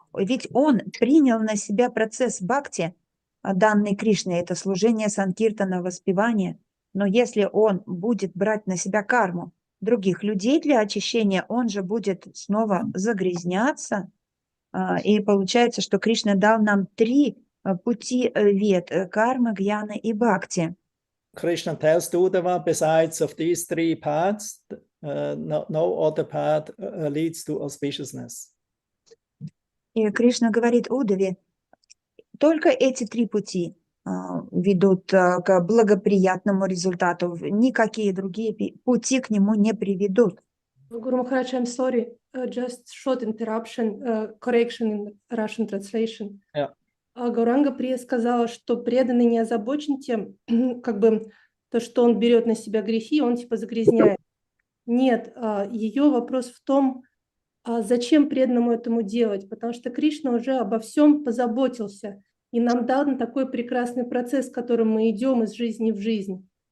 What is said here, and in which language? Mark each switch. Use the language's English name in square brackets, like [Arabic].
[Russian] Ведь он принял на себя процесс бхакти, данный Кришной, это служение санкиртана, воспевание. Но если он будет брать на себя карму других людей для очищения, он же будет снова загрязняться. И получается, что Кришна дал нам три пути вед: карма, гьяна и бхакти. [English] Krishna tells Uddhava, besides of these three paths, no other path leads to auspiciousness. [Russian] И Кришна говорит Уддаве, только эти три пути ведут к благоприятному результату, никакие другие пути к нему не приведут. [English] Guru Maharaj, I'm sorry, just short interruption, correction in Russian translation. Yeah. [Russian] Гауранга Прия сказала, что преданный не озабочен тем, как бы то, что он берет на себя грехи, он типа загрязняет. Нет, ее вопрос в том, зачем преданному этому делать, потому что Кришна уже обо всем позаботился и нам дал такой прекрасный процесс, которым мы идем из жизни в жизнь.